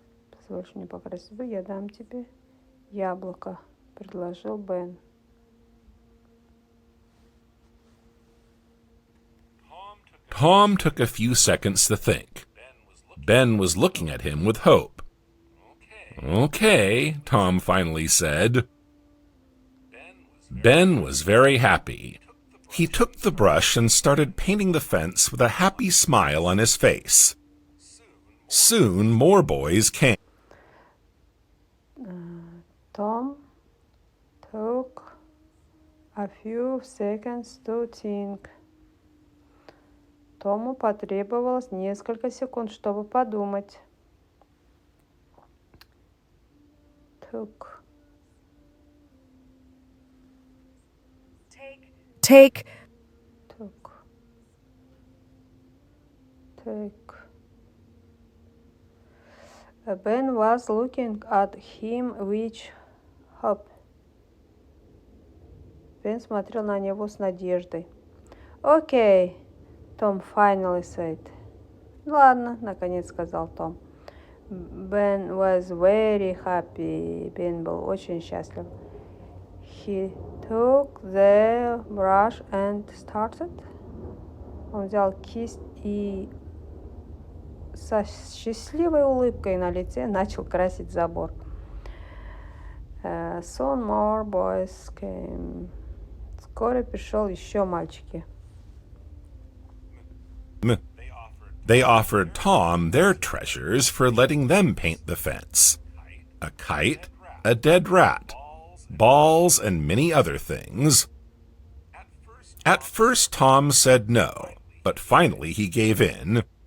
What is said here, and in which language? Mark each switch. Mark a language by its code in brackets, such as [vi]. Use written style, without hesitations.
[ru] Позвольте мне покрасить зубы, я дам тебе яблоко, предложил Бен. [en] Tom took a few seconds to think. Ben was looking at him with hope. Okay, Tom finally said. Ben was very happy. He took the brush and started painting the fence with a happy smile on his face. Soon more boys came. Tom took a few seconds to think. [ru] Тому потребовалось несколько секунд, чтобы подумать. [en] Took. Take. Took. Take. Ben was looking at him with hope. [ru] Бен смотрел на него с надеждой. [en] Okay, Tom finally said. [ru] Ладно, наконец сказал Том. [en] Ben was very happy. [ru] Бен был очень счастлив. [en] He took the brush and started. [ru] Он взял кисть и со счастливой улыбкой на лице начал красить забор. [en] Soon more boys came. [ru] Вскоре пришел еще мальчики. [en] They offered Tom their treasures for letting them paint the fence. A kite, a dead rat, balls, and many other things. At first, Tom said no, but finally he gave in.